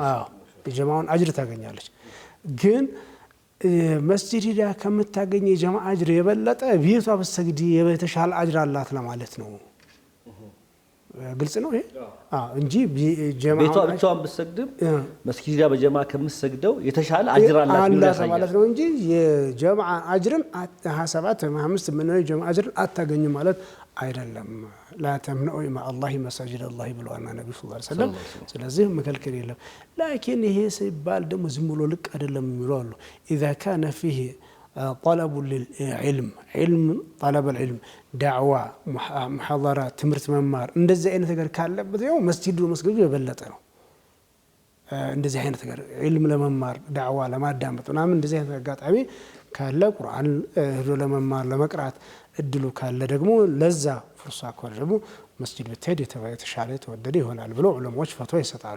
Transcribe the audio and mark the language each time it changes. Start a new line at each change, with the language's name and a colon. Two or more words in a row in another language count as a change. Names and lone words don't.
Amharic: አዎ የጀማዓውን አጅር ታገኛለች። ግን መስጂድ ሂዳ ከምታገኝ የጀማዓ አጅር የበለጠ ቤቷ ብትሰግድ የተሻለ አጅር አላት ለማለት ነው። ግልጽ ነው ይሄ እንጂ ቤቷ ብቻዋን ብትሰግድም መስጊድ ሂዳ በጀማዓ ከምትሰግደው የተሻለ አጅር አላት ማለት ነው እንጂ የጀማዓ አጅርን 27 25 ምን ነው የጀማዓ አጅርን አታገኝም ማለት አይደለም።
Arabic: لا تمنعوا إماء الله مساجد الله
Amharic: ብለዋል ነብዩ
Arabic: صلى الله عليه وسلم።
Amharic: ስለዚህ መከልከል የለም። ላኪን ይሄ ሲባል ደግሞ ዝም ብሎ ልቅ አይደለም የሚለው
Arabic: إذا كان فيه طلب للعلم علم طلب العلم دعوة محاضرات
Amharic: ትምህርት መማር እንደዚህ አይነት ነገር ካለበት ያው መስጂዱ መስጊዱ የበለጠ ነው። እንደዚህ አይነት ነገር علم ለመማር ዳዕዋ ለማዳመጥ ምናምን እንደዚህ አይነት አጋጣሚ ካለ ቁርአን ሄዶ ለመማር ለመቅራት እድሉ ካለ ደግሞ ለዛ ፍርሳ ካለ ደግሞ መስጂድ ብትሄድ የተሻለ የተወደደ ይሆናል ብሎ ዑለማዎች ፈትዋ ይሰጣሉ።